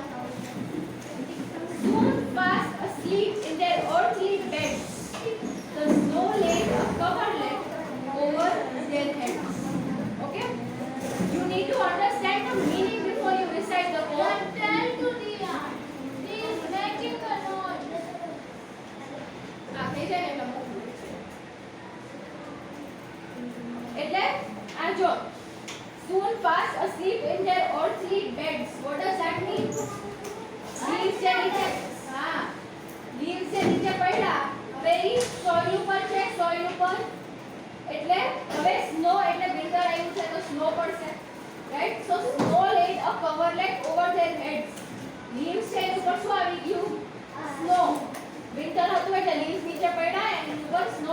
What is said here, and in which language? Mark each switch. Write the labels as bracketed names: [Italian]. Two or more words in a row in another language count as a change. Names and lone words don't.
[English] Soon fast asleep in their earthly beds, the snow laid a coverlet over their heads. Okay? You need to understand the meaning before you recite the poem. Tell to Dia. He is making a noise. [Gujarati] થઈ જાય ને એટલે મોકલું. એટલે આ જો [English] soon fast asleep in their earthly beds. What does that mean? [Gujarati] Leaves છે નીચે હા leaves છે નીચે પડ્યા હવે ઈ soil ઉપર છે soil ઉપર એટલે હવે snow એટલે [English] winter [Gujarati] આવ્યું છે તો [English] snow પડશે right so snow laid a coverlet over their heads leaves [Gujarati] છે એની ઉપર શું આવી ગયું [English] snow winter [Gujarati] હતું એટલે leaves નીચે પડ્યા એની ઉપર snow